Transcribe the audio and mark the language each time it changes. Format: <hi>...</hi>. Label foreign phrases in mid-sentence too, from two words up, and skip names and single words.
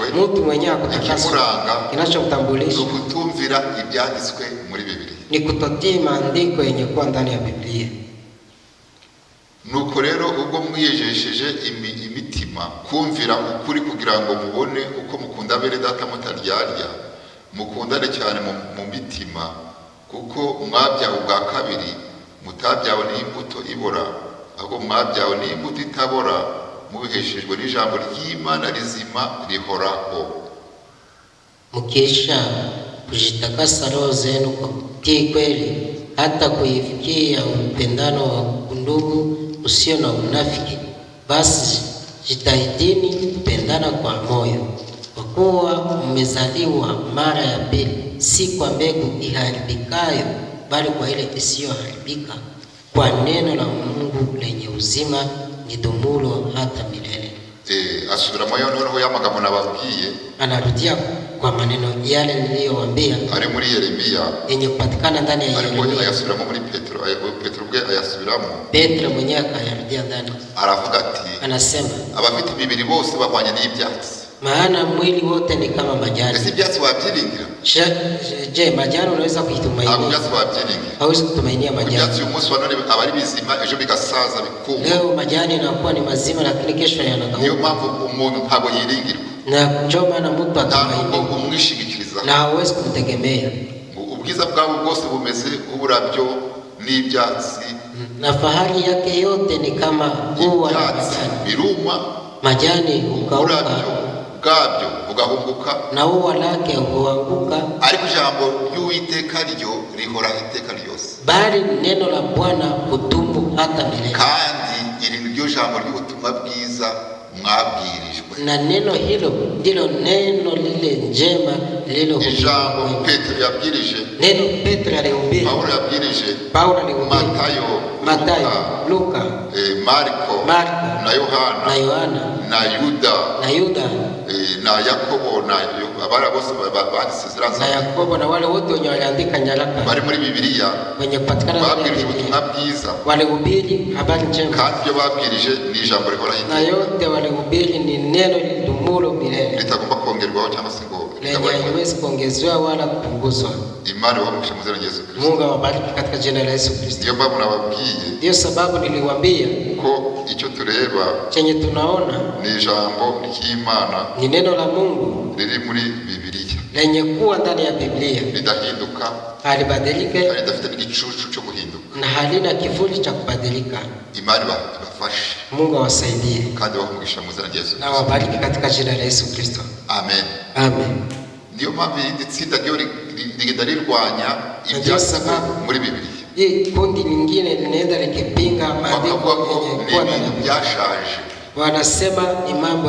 <sw>Mtu mwenye hakutakaswa.</sw> <rw>Ikimuranga</rw> <sw>Kinachokutambulisha</sw> <rw>ukutumvira ibyanditswe muri Biblia.</rw> <sw>ni kutotii maandiko yenye kuwa ndani ya Biblia.</sw> <rw>Nuko rero ubwo mwiyejesheje imitima kumvira ukuri kugira ngo mubone uko mukunda bene data mutaryarya, mukundane cyane mu mitima, kuko mwabyawe ubwa kabiri, mutabyawe n'imbuto ibora, ahubwo mwabyawe n'imbuto itabora, mubiheshejwe n'ijambo ry'Imana rizima rihoraho.</rw> <sw>Mkisha kujitakasa roho zenu kwa kutii kweli, hata kuifikia upendano wa ndugu usio na unafiki, basi jitahidini kupendana kwa moyo, kwa kuwa mmezaliwa mara ya pili, si kwa mbegu iharibikayo, bali kwa ile isiyoharibika, kwa neno la Mungu lenye uzima lidumulo hata milele.</sw> <rw>Asubiramo noneho ya magambo nababwiye.</rw> <sw>Anarudia kwa maneno yale niliyowaambia</sw> <rw>ari muri Yeremia</rw> <sw>yenye kupatikana ndani ya Yeremia.</sw> <rw>Ariko ayasubiramo muri Petero. Petero bwe ayasubiramo.</rw> <sw>Petro mwenyewe akayarudia ndani.</sw> <rw>Aravuga ati,</rw> <sw>anasema</sw> <rw>abafite imibiri bose bahwanye n'ibyatsi.</rw> <sw>Maana mwili wote ni kama majani.</sw> <rw>Ese ibyatsi wabyiringira?</rw> <sw>Je, majani unaweza kuitumainia?</sw> <rw>Ntabwo ibyatsi wabyiringira.</rw> <sw>Hauwezi kutumainia majani.</sw> <rw>Ibyatsi uyu munsi wa none aba ari bizima, ejo bigasaza bikuma.</rw> <sw>Leo majani yanakuwa ni mazima, lakini kesho yanakauka.</sw> <rw>Niyo mpamvu umuntu ntabwo yiringirwa.</rw> <sw>Na njoo maana mtu</sw> <rw>atumainia umwishingikiriza</rw> <sw>na hawezi kumtegemea.</sw> <rw>Ubwiza bwabo bwose bumeze uburabyo n'ibyatsi,</rw> <sw>na fahari yake yote ni kama ua la majani.</sw> <rw>Biruma,</rw> <sw>majani hukauka,</sw> <rw>bwabyo bugahunguka,</rw> <sw>na ua lake huanguka,</sw> <rw>ariko ijambo ry'Uwiteka ryo rihora iteka ryose.</rw> <sw>Bali neno la Bwana hudumu hata milele.</sw> <rw>Kandi iri niryo jambo ry'ubutumwa bwiza mwabwirijwe.</rw> <sw>Na neno hilo ndilo neno lile njema lilo</sw> <rw>ijambo Petero yabwirije.</rw> <sw>Neno Petro alihubiri. Paulo alihubiri. Matayo, Luka,</sw> <rw>Marko, na Yohana, na Yuda, na Yakobo, na abara bose banditse ziraza.</rw> <sw>Na Yakobo na wale wote wenye waliandika nyaraka</sw> <rw>bari muri Biblia</rw> <sw>wenye kupatikana</sw> <rw>babwirije ubutumwa bwiza.</rw> <sw>Walihubiri habari njema.</sw> <rw>Kandi ibyo babwirije ni ijambo rihoraho iteka.</rw> <sw>Na yote walihubiri ni neno lidumulo milele.</sw> <rw>Litagomba kongerwaho cyangwa se ngo</rw> <sw>haiwezi kuongezwa wala kupunguzwa. Imani wa mwisho mzee Yesu Kristo. Mungu awabariki katika jina la Yesu Kristo.</sw> <rw>Ndio babu nababwiye.</rw> <sw>Ndio sababu niliwaambia</sw> <rw>ko icyo tureba</rw> <sw>chenye tunaona</sw> <rw>ni ijambo ry'Imana,</rw> <sw>ni neno la Mungu</sw> <rw>riri muri Biblia,</rw> <sw>lenye kuwa ndani ya Biblia,</sw> <rw>lidahinduka,</rw> <sw>halibadilike,</sw> <rw>halidafite n'igicucu cyo guhinduka,</rw> <sw>na halina kivuli cha kubadilika.</sw> <rw>Imani ibafashe.</rw> <sw>Mungu awasaidie</sw> <rw>kandi wamugisha mu zina rya Yesu.</rw> <sw>Na wabariki katika jina la Yesu Kristo. Amen. Amen.</sw> <rw>Ndio mpamvu iri tsinda ryo rigenda rirwanya ibyasa muri Biblia.</rw> <sw>Hii kundi lingine linaenda likipinga maandiko yenye kuwa na</sw> <rw>byashaje.</rw> <sw>wanasema ni mambo</sw>